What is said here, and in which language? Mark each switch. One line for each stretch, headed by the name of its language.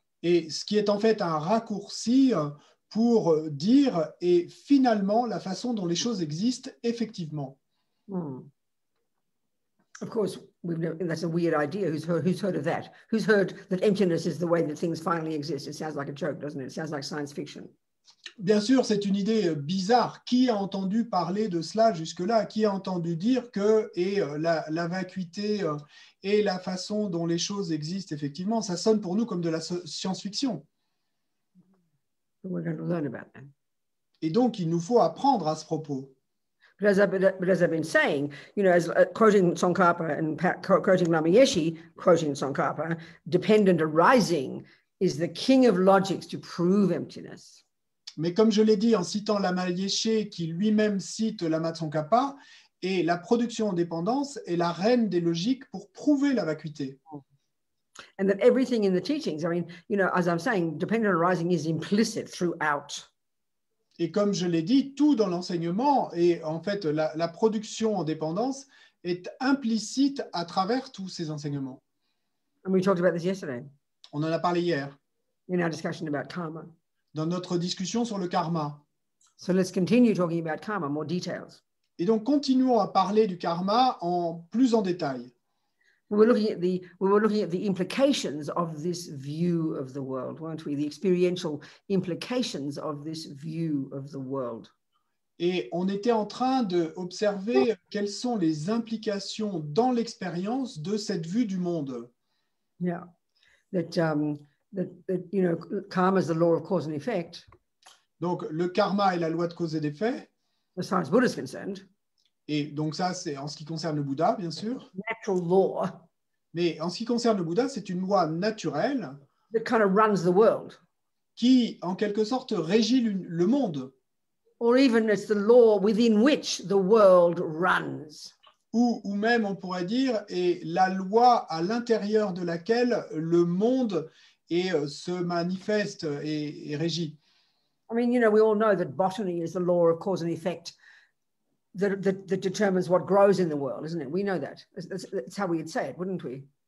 French: Et ce qui est en fait un raccourci pour dire et finalement la façon dont les choses existent effectivement.
English: Of course, that's a weird idea. Who's heard of that? Who's heard that emptiness is the way that things finally exist? It sounds like a joke, doesn't it? It sounds like science fiction.
French: Bien sûr, c'est une idée bizarre. Qui a entendu parler de cela jusque-là? Qui a entendu dire que la vacuité et la façon dont les choses existent effectivement, ça sonne pour nous comme de la science-fiction.
English: We're going to learn about that.
French: Et donc, il nous faut apprendre à ce propos.
English: But as I've been saying, as quoting Tsongkhapa and quoting Lama Yeshe, quoting Tsongkhapa, dependent arising is the king of logics to prove emptiness.
French: Mais comme je l'ai dit en citant Lama Yeshe, qui lui-même cite Lama Tsongkhapa, et la production en dépendance est la reine des logiques pour prouver la vacuité.
English: And that everything in the teachings, as I'm saying, dependent arising is implicit throughout.
French: Et comme je l'ai dit, tout dans l'enseignement et en fait la production en dépendance est implicite à travers tous ces enseignements.
English: And we talked about this yesterday.
French: On en a parlé hier.
English: In our discussion about karma.
French: Dans notre discussion sur le karma.
English: So let's continue talking about karma, more details.
French: Et donc continuons à parler du karma plus en détail.
English: We were looking at the implications of this view of the world, weren't we? The experiential implications of this view of the world.
French: Et on était en train d'observer quelles sont les implications dans l'expérience de cette vue du monde.
English: Yeah, that you know, karma is the law of cause and effect,
French: Donc, le karma est la loi de cause et d'effet.
English: as far as Buddha is concerned.
French: Et donc ça, c'est en ce qui concerne le Bouddha, bien sûr.
English: Natural law
French: Mais en ce qui concerne le Bouddha, c'est une loi naturelle
English: that kind of runs the world,
French: qui, en quelque sorte, régit le monde.
English: or even it's the law within which the world runs.
French: Ou même, on pourrait dire, est la loi à l'intérieur de laquelle le monde se manifeste et régit.
English: I mean, you know, we all know that botany is the law of cause and effect that determines what grows in the world, isn't it? We know that. That's how we'd say it, wouldn't we?